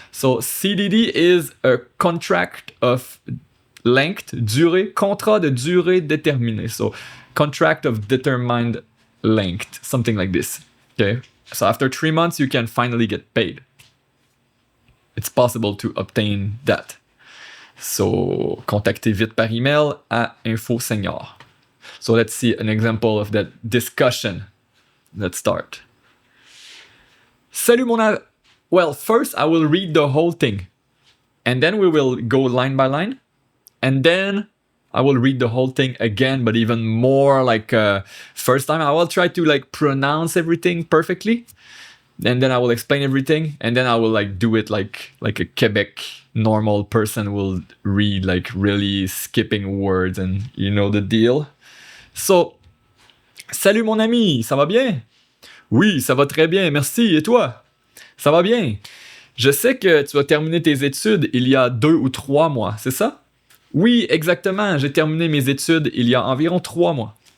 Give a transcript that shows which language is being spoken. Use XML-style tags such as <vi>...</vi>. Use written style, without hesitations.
<en>So CDD is a contract of length, durée,</en> <fr>contrat de durée déterminée.</fr> <en>So contract of determined length, something like this. Okay? So after 3 months, you can finally get paid. It's possible to obtain that.</en> <fr>So, contactez vite par email à InfoSenior.</fr> <en>So let's see an example of that discussion. Let's start. Salut Well, first I will read the whole thing. And then we will go line by line. And then I will read the whole thing again, but even more like first time. I will try to pronounce everything perfectly. And then I will explain everything, and then I will do it like a Quebec normal person will read, really skipping words, and you know the deal.</en> <fr>So, salut mon ami, ça va bien? Oui, ça va très bien, merci, et toi? Ça va bien. Je sais que tu as terminé tes études il y a 2 ou 3 mois, c'est ça? Oui, exactement, j'ai terminé mes études il y a environ 3 mois.</fr>